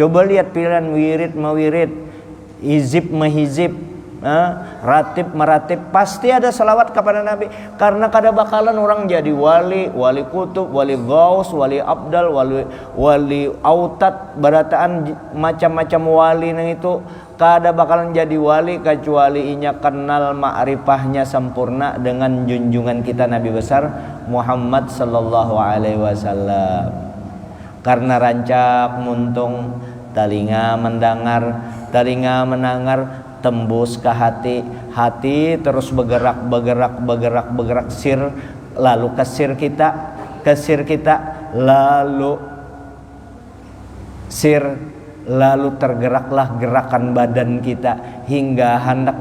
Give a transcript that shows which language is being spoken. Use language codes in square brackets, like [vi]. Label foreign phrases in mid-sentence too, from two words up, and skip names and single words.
[bjn] Coba lihat pilihan wirid mawirid, hizib mahizib, ratib meratib pasti ada salawat kepada Nabi, karena kada bakalan orang jadi wali kutub, wali gaus, wali abdal, wali autat, barataan macam-macam wali nang itu kada bakalan jadi wali kecuali inya kenal ma'rifahnya sempurna dengan junjungan kita Nabi besar Muhammad [ar] صلى الله عليه وسلم. [bjn] Karena rancak muntung telinga mendengar tembus ke hati terus bergerak sir, lalu ke sir kita lalu tergeraklah gerakan badan kita hingga hendak